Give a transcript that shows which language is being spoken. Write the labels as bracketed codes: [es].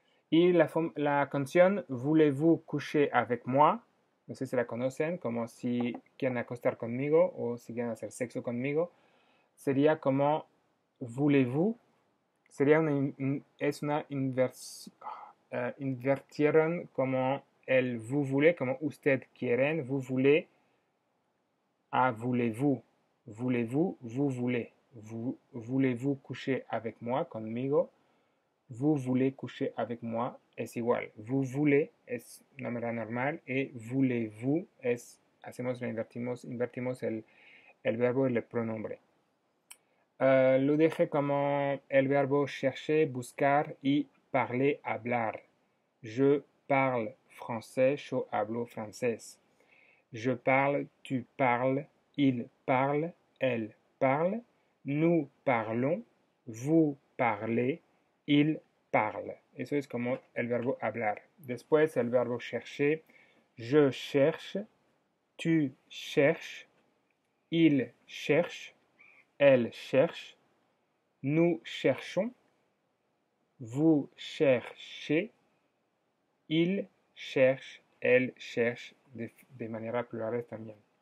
[es] Y la canción [fr] Voulez-vous coucher avec moi? [es] No sé si la conocen, como si quieren acostar conmigo o si quieren hacer sexo conmigo. Sería como Voulez-vous? Sería es una inversión. Invertieron como el [fr] vous voulez, [es] como usted quieren, vous voulez a voulez-vous. [fr] Voulez-vous, vous voulez. Voulez-vous coucher avec moi, [es] conmigo? [fr] Vous voulez coucher avec moi [es] es igual. [fr] Vous voulez [es] es una manera normal y voulez-vous es, invertimos el verbo y el pronombre. Lo dejé como el verbo chercher, buscar y parler, hablar. [fr] Je parle français, [es] yo hablo francés. [fr] Je parle, tu parles, il parle, elle parle. Nous parlons, vous parlez, il parle. [es] Eso es como el verbo hablar. Después el verbo chercher. [fr] Je cherche, tu cherches, il cherche, elle cherche. Nous cherchons, vous cherchez, il cherche, elle cherche, [es] de manera plural también.